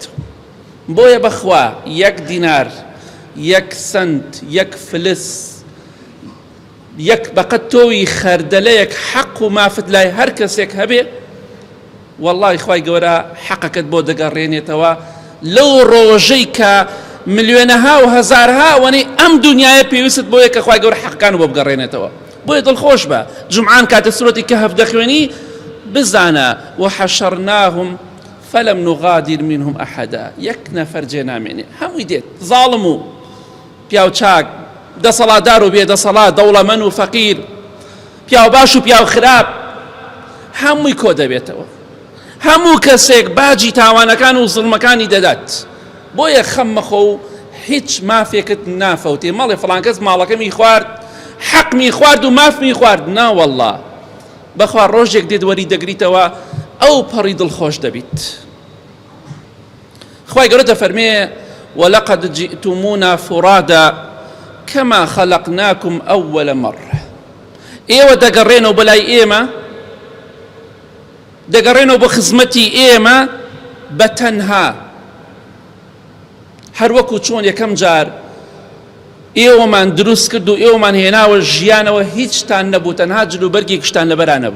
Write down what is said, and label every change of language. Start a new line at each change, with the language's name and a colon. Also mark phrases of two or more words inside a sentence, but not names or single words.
Central Kurdish: بۆیە بەخوا یەک دینار، یەک سنت، یەک فلس، یەک بەقەت تۆوی خەردەلەیەک حەق و مافت لای هەر کەسێک هەبێ، وەڵڵاهی خوای گەورە حەقەکەت بۆ دەگەڕێنێتەوە لەو ڕۆژەی کە ملیۆنەها و هەزارها وەنەی ئەم دنیاە پێویست بۆیە کە خوای گەورە حەقەکان بۆ بگەڕێنێتەوە. بۆیە دڵخۆش بە جومعان کاتە سورەتی کەهف دەخوێنی بزانە:
Arabic: وحشرناهم فلم نغادر منهم أحدا.
Central Kurdish: یەک نەفەر جێ نامێنێ، هەمووی دێت، زاڵم و پیاو چاک، دەسەڵاتدار و بێدەسەڵات، دەوڵەمەند و فەقیر، پیاو باش و پیاو خراپ، هەمووی کۆ دەبێتەوە. هەموو کەسێک باجی تاوانەکان و زڵمەکانی دەدات. بۆیە خەم مەخۆ و هیچ مافێکت نافەوتێ. ماڵێ فڵان کەس ماڵەکەمی خوارد، حەقمی خوارد و مافمی خوارد، ناوەڵڵا بەخوا ڕۆژێک دێت وەری دەگریتەوە ئەو پەڕی دڵخۆش دەبیت. خوای گەورە دەفەرمێ:
Arabic: ولقد جئتمونا فرادا كما خلقناكم أول مرة.
Central Kurdish: ئێوە دەگەڕێنەوە بەلای ئێمە، دەگەڕێنەوە بۆ خزمەتی ئێمە بەتەنها، هەر وەکو چۆن یەکەم جار ئێوەمان دروست کرد و ئێوەمان هێناوە ژیانەوە، هیچتان نەبوو، تەنها جلوبەرگی کشتان لەبەرا نەبوو.